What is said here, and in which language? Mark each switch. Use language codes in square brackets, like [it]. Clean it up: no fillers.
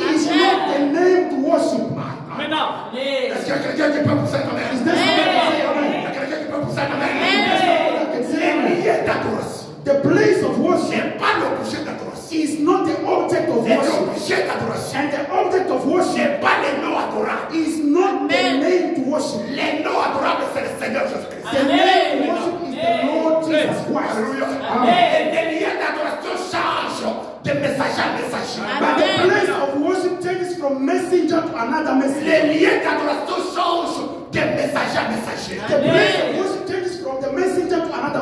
[en] is not the name to worship. [fr] Est-ce qu'il y a quelqu'un qui peut pousser un amen? [en] Is there somebody that can say [fr] Il y [en] amen? [fr] a quelqu'un qui peut pousser un amen? [en] Is there somebody that can say [fr] Les [en] amen? [fr] lieux d'adoration [en] The place of worship [fr] n'est pas l'objet d'adoration. [en] is not the object of [fr] Et [en] worship. [fr] l'objet d'adoration [en] And the object of worship [fr] n'est pas les noms adorables. [en] is not the name to worship. [fr] Les noms adorables, c'est le Seigneur Jésus-Christ. [en] The name to worship is the Lord Jesus Christ. [fr] Alléluia. [en] Amen. [fr] Et les lieux d'adoration changent de messager en messager. [en] But the place of worship changes from messenger to another messenger. [fr] Les lieux d'adoration changent de messager en messager. [en] The place of worship changes from the messenger to another